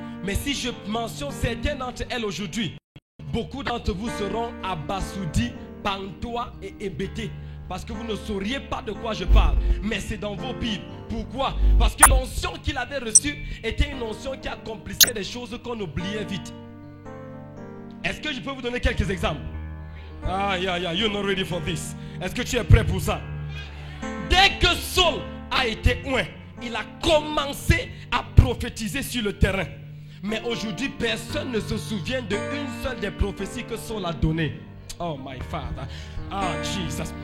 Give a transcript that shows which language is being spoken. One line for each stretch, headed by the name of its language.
French: Mais si je mentionne certaines d'entre elles aujourd'hui, beaucoup d'entre vous seront abasourdis, pantois et hébétés. Parce que vous ne sauriez pas de quoi je parle. Mais c'est dans vos Bibles. Pourquoi? Parce que l'onction qu'il avait reçue était une onction qui accomplissait des choses qu'on oubliait vite. Est-ce que je peux vous donner quelques exemples?
English: You're not ready for this.
French: Est-ce que tu es prêt pour ça? Dès que Saul a été oint, il a commencé à prophétiser sur le terrain. Mais aujourd'hui, personne ne se souvient d'une seule des prophéties que Saul a données.
English: Oh my Father. Ah Jesus.